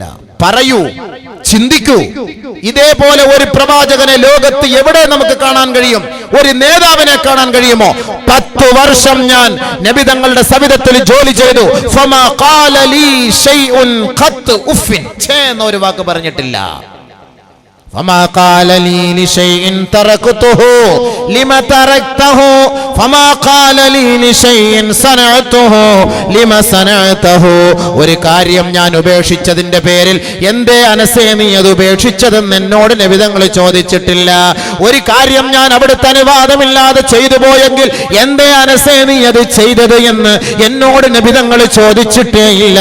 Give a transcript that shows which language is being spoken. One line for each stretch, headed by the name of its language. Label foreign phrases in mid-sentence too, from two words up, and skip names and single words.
Malayalam: പറയൂ, ചിന്തിക്കൂ. ഇതേപോലെ ഒരു പ്രവാചകനെ ലോകത്ത് എവിടെ നമുക്ക് കാണാൻ കഴിയും? ഒരു നേതാവിനെ കാണാൻ കഴിയുമോ? 10 വർഷം ഞാൻ നബിതങ്ങളുടെ സവിധത്തിൽ ജോലി ചെയ്തു.
Arabic: فما قال لي شيء قط أف.
Malayalam: ഛേ എന്ന ഒരു വാക്ക് പറഞ്ഞിട്ടില്ല.
Arabic: فما قال لي لشيء تركته لما تركته فما قال لي لشيء صنعته لما صنعته.
Malayalam: ഒരു കാര്യം ഞാൻ ഉപേക്ഷിച്ചതിന്റെ പേരിൽ എന്തേ അനസേ നീ അത് ഉപേക്ഷിച്ചതെന്ന് എന്നോട് നബിതങ്ങൾ ചോദിച്ചിട്ടില്ല. ഒരു കാര്യം ഞാൻ അവിടുത്തെ അനുവാദമില്ലാതെ ചെയ്തു പോയെങ്കിൽ എന്തേ അനസേ നീ അത് ചെയ്തത് എന്ന് എന്നോട് നബിതങ്ങൾ ചോദിച്ചിട്ടേ ഇല്ല.